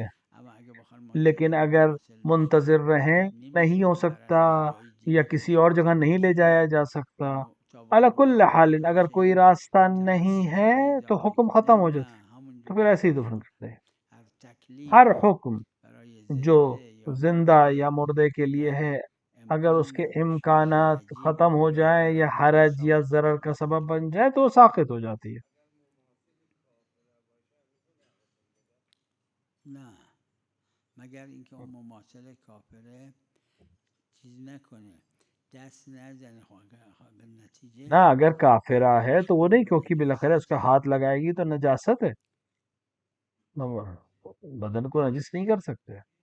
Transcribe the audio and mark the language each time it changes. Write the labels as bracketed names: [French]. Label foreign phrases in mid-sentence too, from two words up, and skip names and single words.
[Urdu] لیکن اگر منتظر رہیں، نہیں ہو سکتا یا کسی اور جگہ نہیں لے جایا جا سکتا، [Arabic] علی کل حال [Urdu] اگر کوئی راستہ نہیں ہے تو حکم ختم ہو جاتا ہے، تو پھر ایسے ہی دفن کرتے ہیں. ہر حکم جو زندہ یا مردے کے لیے ہے اگر اس کے امکانات ختم ہو جائیں یا حرج یا ضرر کا سبب بن جائے تو وہ ساقط ہو جاتی ہے. [Persian] نه مگر اینکه اون مماثل کافره چیز نکنه دست نزنه به نتیجه [Urdu] نہ اگر کافرہ ہے تو وہ نہیں، کیونکہ بالاخرہ اس کا ہاتھ لگائے گی تو نجاست ہے، بدن کو نجس نہیں کر سکتے.